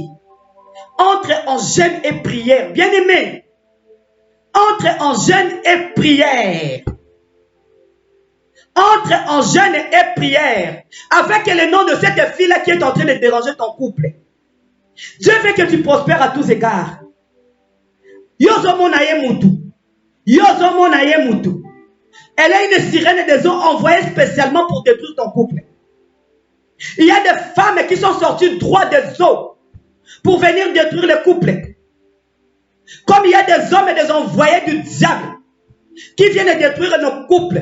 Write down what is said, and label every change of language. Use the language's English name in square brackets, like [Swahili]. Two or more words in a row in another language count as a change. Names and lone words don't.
[French] Entre en jeûne et prière. Bien aimé. Entre en jeûne et prière. Entre en jeûne et prière. Avec le nom de cette fille-là qui est en train de déranger ton couple. Dieu veut que tu prospères à tous égards. [Lingala] Yozomo na ye mutu. Yozomo na ye mutu. [French] Elle est une sirène des eaux envoyée spécialement pour détruire ton couple. Il y a des femmes qui sont sorties droit des eaux pour venir détruire le couple. Comme il y a des hommes et des envoyés du diable qui viennent détruire nos couples.